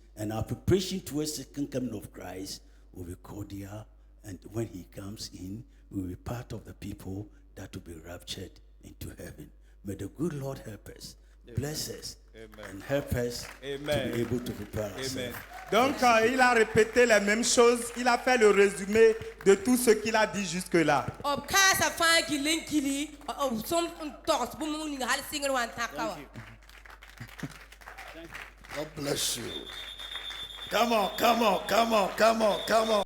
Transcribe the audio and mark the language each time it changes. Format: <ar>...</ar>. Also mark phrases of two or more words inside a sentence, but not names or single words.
<en>And our preparation towards the second coming of Christ will be cordial. And when he comes in, we will be part of the people that will be raptured into heaven. May the good Lord help us, bless us, and help us to be able to prepare ourselves.</en> <fr>Donc, il a répété les mêmes choses. Il a fait le résumé de tout ce qu'il a dit jusque-là. Ob kasa fa gilin gili ob som tos bu mu ni hal single one takawa.</fr> <en>God bless you. Come on, come on, come on, come on, come on.</en>